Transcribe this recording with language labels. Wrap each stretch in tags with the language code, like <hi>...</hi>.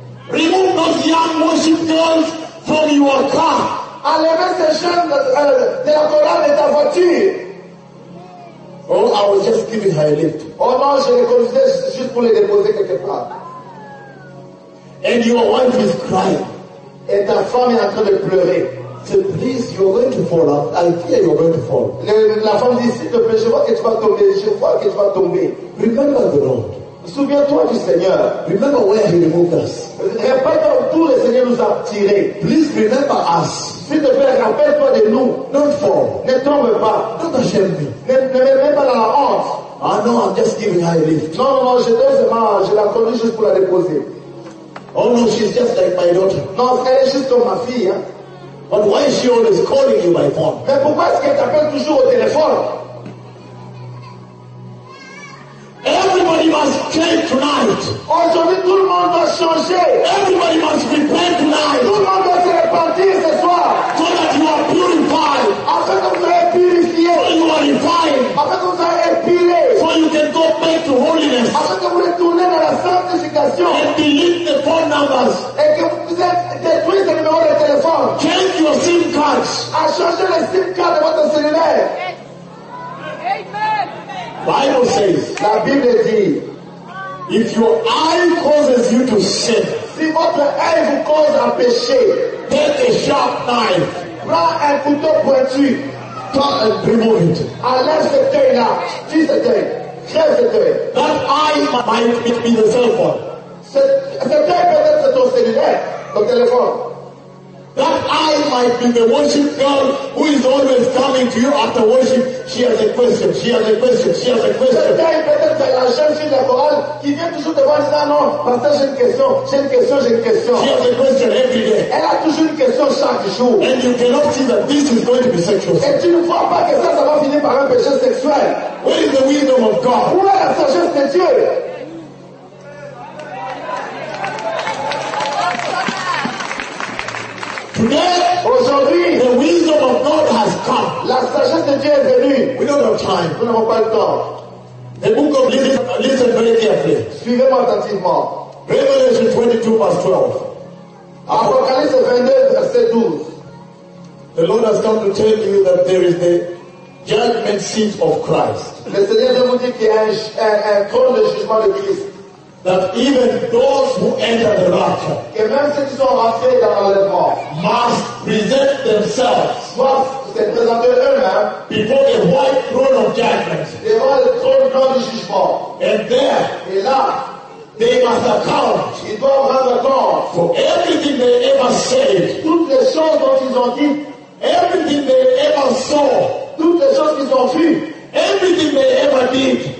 <en>Remove those young worship girls from your car.</en> <fr>Enlevez ces jeunes de la chorale de ta voiture.</fr> <en>Oh, I was just giving her a lift.</en> <fr>Oh non, je les conduisais juste pour les déposer quelque part.</fr> <en>And your wife is crying.</en> <fr>Et ta femme est en train de pleurer.</fr> <en>So please, you're going to fall off. I fear you're going to fall.</en> <fr>La femme dit, s'il te plaît, je vois que tu vas tomber. Je vois que tu vas tomber.</fr> <en>Remember the Lord.</en> <fr>Souviens-toi du Seigneur.</fr> <en>Remember where he removed us.</en> <fr>Rappelle-toi d'où le Seigneur nous a tirés.</fr> <en>Please remember us.</en> <fr>S'il te plaît, rappelle-toi de nous.</fr> <en>Don't fall.</en> <fr>Ne tombe pas.</fr> <en>Don't ashamed</en> <fr>me. Ne me mets pas dans la honte. Ah non,</fr> <en>I'm just giving her a lift.</en> <fr>Non, je donne ce mal. Je la conduis juste pour la déposer.</fr> <en>Oh no, she's just like my daughter.</en> <fr>Non, elle est juste comme ma fille. Hein?</fr> <en>But why is she always calling you by phone?</en> <fr>Mais pourquoi est-ce qu'elle t'appelle toujours au téléphone?</fr> <en>Everybody must change tonight.</en> <fr>Aujourd'hui, tout le monde doit changer.</fr> <en>Everybody must repent tonight.</en> <fr>Tout le monde doit se repentir ce soir.</fr> <en>So that you are purified.</en> <fr>Afin que vous soyez purifiés.</fr> <en>So you are refined.</en> <fr>Afin que vous soyez épilés.</fr> <en>So you can go back to holiness.</en> <fr>Afin que vous retournez dans la sanctification.</fr> <en>And delete the phone numbers.</en> <fr>Et que vous détruisez les numéros de téléphone.</fr> <en>Change your SIM cards.</en> <fr>À changer les SIM cards de votre cellulaire.</fr> <en>Bible says,</en> <fr>la Bible dit,</fr> <en>if your eye causes you to sin,</en> <fr>si votre œil vous cause à pécher,</fr> <en>take a sharp knife,</en> <fr>prends un couteau pointu,</fr> <en>cut and remove it.</en> <fr>Enlève cet œil là, tue cet œil, crève cet œil.</fr> <en>That eye might be the cell phone.</en> <fr>Cet œil peut être ton cellulaire, ton téléphone.</fr> <en>That eye might be the worship girl who is always coming to you after worship. She has a question, she has a question, she has a question. She has a question every day. And you cannot see that this is going to be sexual. Where is the wisdom of God? Today,</en> <fr>aujourd'hui,</fr> <en>the wisdom of God has come.</en> <fr>La sagesse de Dieu est venue.</fr> <en>We don't have time.</en> <fr>Nous n'avons pas le temps.</fr> <en>The book of listen very carefully.</en> <fr>Suivez-moi attentivement.</fr> <en>Revelation 22 verse 12.</en> <fr>Apocalypse 22 verset 12.</fr> <en>The Lord has come to tell you that there is the judgment seat of Christ.</en> <fr>Le Seigneur vient vous dire qu'il y a un trône de jugement de Christ.</fr> <en>That even those who enter the rapture must present themselves before the white throne of judgment. And there, they must account for everything they ever said, everything they ever saw, everything they ever did,</en>